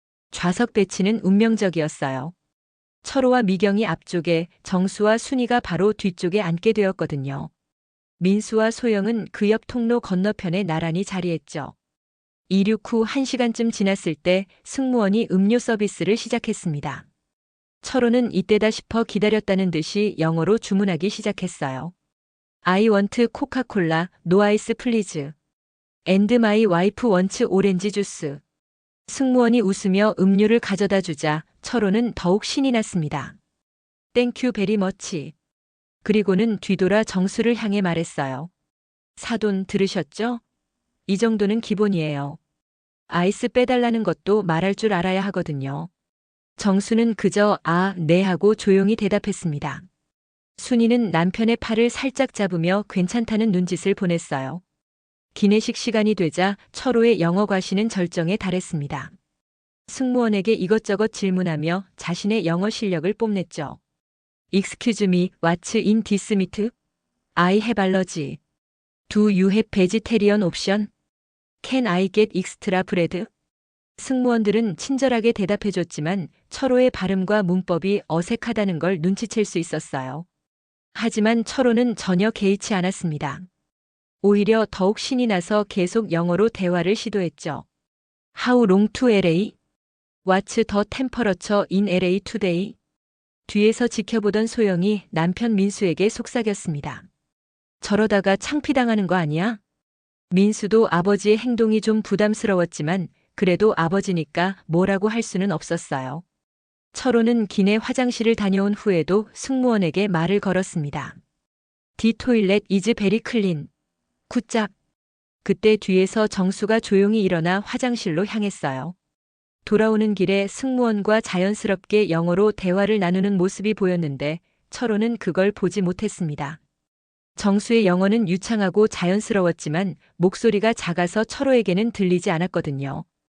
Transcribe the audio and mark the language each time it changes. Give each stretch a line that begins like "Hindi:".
Korean: 좌석 배치는 운명적이었어요. 철호와 미경이 앞쪽에, 정수와 순이가 바로 뒤쪽에 앉게 되었거든요. 민수와 소영은 그 옆 통로 건너편에 나란히 자리했죠. 이륙 후 1시간쯤 지났을 때 승무원이 음료 서비스를 시작했습니다. 철호는 이때다 싶어 기다렸다는 듯이 영어로 주문하기 시작했어요.
English: I want 코카콜라, no ice please. And my wife wants 오렌지 주스.
Korean: 승무원이 웃으며 음료를 가져다 주자 철호는 더욱 신이 났습니다.
English: 땡큐 베리 머치.
Korean: 그리고는 뒤돌아 정수를 향해 말했어요. 사돈 들으셨죠? 이 정도는 기본이에요. 아이스 빼달라는 것도 말할 줄 알아야 하거든요. 정수는 그저 아, 네 하고 조용히 대답했습니다. 순이는 남편의 팔을 살짝 잡으며 괜찮다는 눈짓을 보냈어요. 기내식 시간이 되자 철호의 영어 과시는 절정에 달했습니다. 승무원에게 이것저것 질문하며 자신의 영어 실력을 뽐냈죠.
English: Excuse me, what's in this meat? I have allergy. Do you have vegetarian option? Can I get extra bread?
Korean: 승무원들은 친절하게 대답해줬지만 철호의 발음과 문법이 어색하다는 걸 눈치챌 수 있었어요. 하지만 철호는 전혀 개의치 않았습니다. 오히려 더욱 신이 나서 계속 영어로 대화를 시도했죠.
English: How long to LA? What's the temperature in LA today?
Korean: 뒤에서 지켜보던 소영이 남편 민수에게 속삭였습니다. 저러다가 창피당하는 거 아니야? 민수도 아버지의 행동이 좀 부담스러웠지만 그래도 아버지니까 뭐라고 할 수는 없었어요. 철호는 기내 화장실을 다녀온 후에도 승무원에게 말을 걸었습니다.
English: The toilet is very clean. 굿잡.
Korean: 그때 뒤에서 정수가 조용히 일어나 화장실로 향했어요. 돌아오는 길에 승무원과 자연스럽게 영어로 대화를 나누는 모습이 보였는데 철호는 그걸 보지 못했습니다. 정수의 영어는 유창하고 자연스러웠지만 목소리가 작아서 철호에게는 들리지 않았거든요.